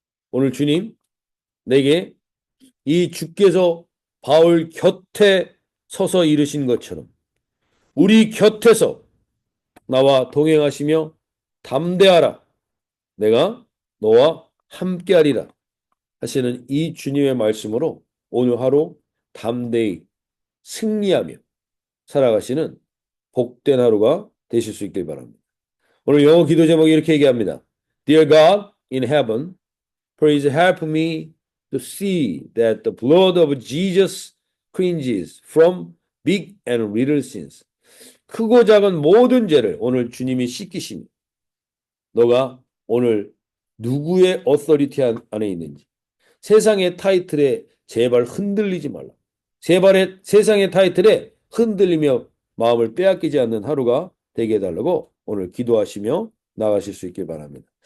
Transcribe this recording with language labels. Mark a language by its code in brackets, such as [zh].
[ko] 오늘 주님 내게 이 주께서 바울 곁에 서서 이르신 것처럼 우리 곁에서 나와 동행하시며 담대하라 내가 너와 함께하리라 하시는 이 주님의 말씀으로 오늘 하루 담대히 승리하며 살아가시는 복된 하루가 되실 수 있길 바랍니다. 오늘 영어 기도 제목이 이렇게 얘기합니다. [en] Dear God in heaven, please help me to see that the blood of Jesus cleanses from big and little sins. [ko] 크고 작은 모든 죄를 오늘 주님이 씻기시니 너가 오늘 누구의 어서리티 안에 있는지 세상의 타이틀에 제발 흔들리지 말라. 세상의 타이틀에 흔들리며 마음을 빼앗기지 않는 하루가 되게 해달라고 오늘 기도하시며 나가실 수 있길 바랍니다.